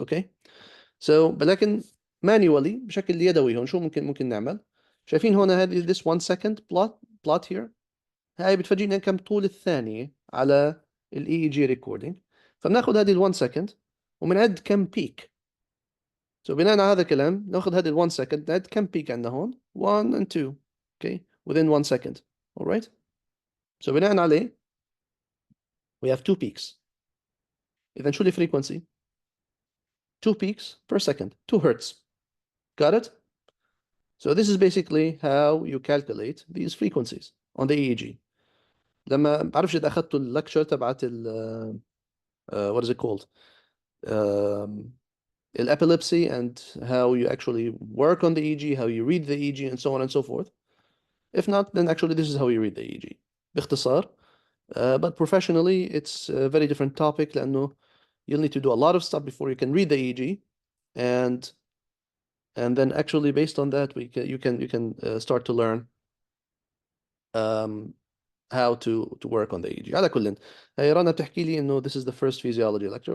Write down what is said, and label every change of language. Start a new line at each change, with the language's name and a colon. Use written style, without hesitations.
Arabic: Okay, so لكن manually بشكل يدوي هون شو ممكن نعمل. شايفين هون هذه
English: this 1 second plot here.
Arabic: هاي بتفرجينا كم طول الثانية على ال EEG recording. فبناخذ هذه ال 1 second وبنعد كم peak. So بناء على هذا الكلام ناخذ هذه ال 1 second نعد كم peak عندنا هون 1 and 2.
English: Okay, within 1 second. All right. So بناء عليه we have 2 peaks. إذا شو الفريكونسي؟ 2 peaks per second, 2 hertz. Got it? So this is basically how you calculate these frequencies on the EEG.
Arabic: لما بعرفش إذا أخذتوا اللكتشر تبعت
English: what is it called? Epilepsy and how you actually work on the EEG, how you read the EEG, and so on and so forth. If not, then actually this is how you read the EEG.
Arabic: باختصار.
English: But professionally, it's a very different topic
Arabic: لأنه
English: you'll need to do a lot of stuff before you can read the EEG, and then actually based on that you can start to learn how to work on the EEG.
Arabic: على كل هي رنا بتحكي لي إنه
English: this is the first physiology lecture.